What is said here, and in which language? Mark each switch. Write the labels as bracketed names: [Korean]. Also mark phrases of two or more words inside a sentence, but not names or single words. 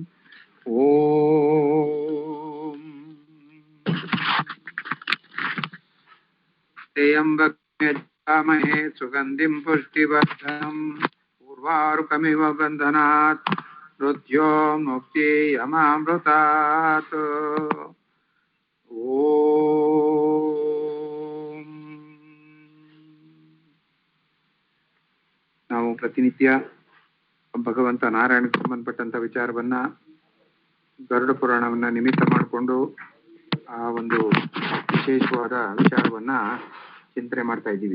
[Sanskrit] ॐ त्र्यम्बकमहे सुगन्धिं पुष्टिवर्धनम् उर्वारुकमिव बन्धनात् मृत्यो मुक्तियमामृतात्। ಓಂ. [Kannada] ನಾವು ಪ್ರತಿನಿತ್ಯ ಭಗವಂತ ನಾರಾಯಣಕ್ಕೆ ಸಂಬಂಧಪಟ್ಟಂತ ವಿಚಾರವನ್ನ ಗರುಡ ಪುರಾಣವನ್ನ ನಿಮಿತ್ತ ಮಾಡಿಕೊಂಡು ಆ ಒಂದು ವಿಶೇಷವಾದ ವಿಚಾರವನ್ನ ಚಿಂತನೆ ಮಾಡ್ತಾ ಇದ್ದೀವಿ.